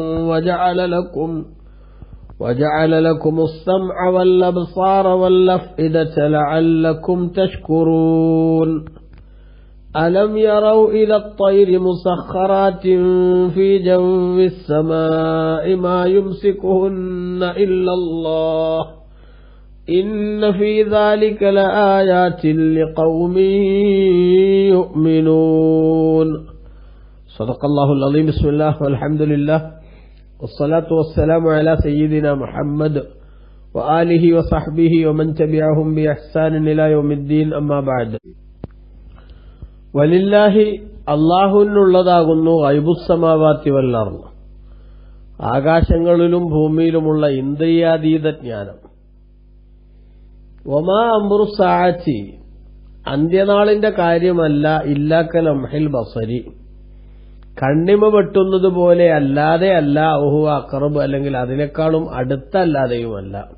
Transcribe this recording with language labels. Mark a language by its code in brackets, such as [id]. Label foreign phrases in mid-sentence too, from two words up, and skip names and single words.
[ar] وجعل لكم السمع والأبصار والأفئدة لعلكم تشكرون ألم يروا إلى الطير مسخرات في جو السماء ما يمسكهن إلا الله إن في ذلك لآيات لقوم يؤمنون. صدق الله العظيم. بسم الله والحمد لله والصلاة والسلام على سيدنا محمد وآله وصحبه ومن تبعهم بإحسان إلى يوم الدين. أما بعد. [ml] വലില്ലാഹി അല്ലാഹുവിനുള്ളതാകുന്നു [ar] غيب السماوات والأرض, [ml] ആകാശങ്ങളിലും ഭൂമിയിലുമുള്ള ഇന്ദ്രിയാതീത ജ്ഞാനം. [ar] وما أمر الساعة, [ml] അന്ത്യനാളിന്റെ കാര്യമല്ല, [ar] إلا كلمح البصر, [ml] കണ്ണിമ വെട്ടുന്നത് പോലെ അല്ലാതെ അല്ല, [ar] أو هو أقرب, [ml] അല്ലെങ്കിൽ അതിനേക്കാളും അടുത്തല്ലാതെയുമല്ല.